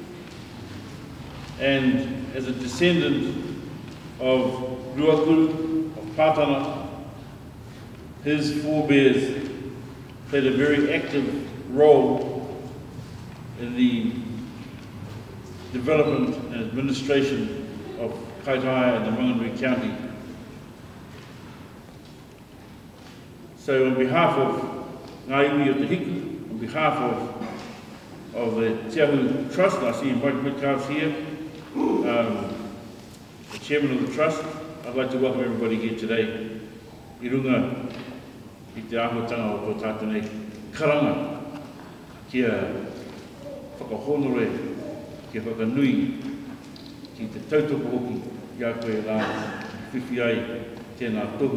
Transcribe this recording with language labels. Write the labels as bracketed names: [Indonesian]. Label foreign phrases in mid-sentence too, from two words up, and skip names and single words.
[English] and as a descendant of Ruakuru, of Pātana, his forebears played a very active role in the development and administration of Kaitaia and the Manganui County. So on behalf of [Māori] ngā iwi o Te Hiku, [English] on behalf of the Te Ahu Trust, I see Mike Midcalf's here, the chairman of the trust, I'd like to welcome everybody here today. [Māori] I runga i te ahotanga o tō tātou nei karanga kia whakahonore, kia whakanui ki te tautoko hoki i a koe rā whiwhi ai tēnā tohu.